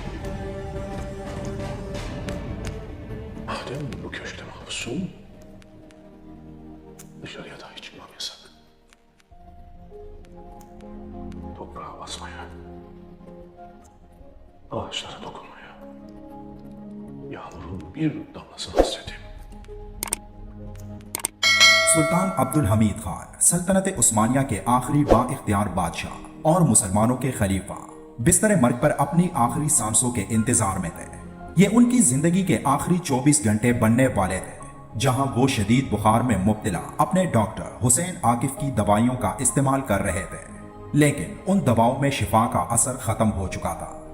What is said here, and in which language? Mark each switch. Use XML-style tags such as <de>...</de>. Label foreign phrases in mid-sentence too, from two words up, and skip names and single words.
<tr>Madem bu köşkte mahpussun, dışarıya dahi çıkmam yasak. Toprağa basmaya, ağaçlara dokunmaya, yağmurun bir damlasını hasretim.</tr> <ur>سلطان عبدالحمید خان سلطنت عثمانیہ کے آخری بااختیار بادشاہ اور مسلمانوں کے خلیفہ بستر مرگ پر اپنی آخری سانسوں کے انتظار میں تھے. یہ ان کی زندگی کے آخری 24 گھنٹے بننے والے تھے، جہاں وہ شدید بخار میں مبتلا اپنے ڈاکٹر حسین عاکف کی دوائیوں کا استعمال کر رہے تھے، لیکن ان دواؤں میں شفا کا اثر ختم ہو چکا تھا.</ur>